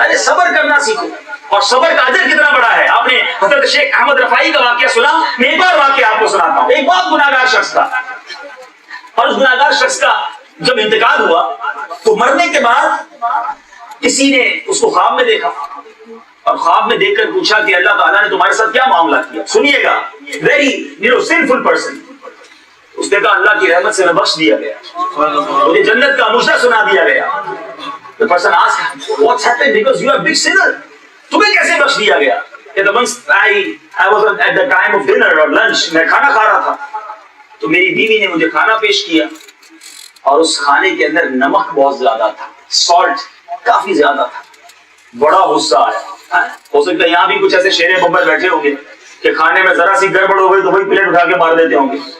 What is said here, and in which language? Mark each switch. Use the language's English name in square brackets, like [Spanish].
[Urdu] ارے صبر کرنا سیکھو، اور صبر کا اجر کتنا بڑا ہے. آپ نے حضرت شیخ احمد رفاعی کا واقعہ سنا، میں ایک بار واقعہ آپ کو سناتا ہوں. ایک بہت گناہگار شخص تھا، اور اس گناہگار شخص کا جب انتقال ہوا تو مرنے کے بعد کسی نے اس کو خواب میں دیکھا اور خواب میں دیکھ کر پوچھا کہ اللہ تعالیٰ نے تمہارے ساتھ کیا معاملہ کیا. سنیے گا, [English] Very sinful person. [Urdu] اس نے کہا اللہ کی رحمت سے میں بخش دیا گیا, مجھے جنت کا مشرہ سنا دیا گیا. [English] The person asked, what's happened? Because you are a big sinner. [Urdu] تمہیں کیسے بخش دیا گیا؟ [English] I was at the time of dinner or lunch. [Urdu] میں کھانا کھا رہا تھا تو میری بیوی نے مجھے کھانا پیش کیا اور اس کھانے کے اندر نمک بہت زیادہ تھا, سالٹ کافی زیادہ تھا. بڑا غصہ آیا. ہو سکتا ہے یہاں بھی کچھ ایسے شیر ببر بیٹھے ہوں گے کہ کھانے میں ذرا سی گڑبڑ ہو گئی تو وہی پلیٹ اٹھا کے مار دیتے ہوں گے.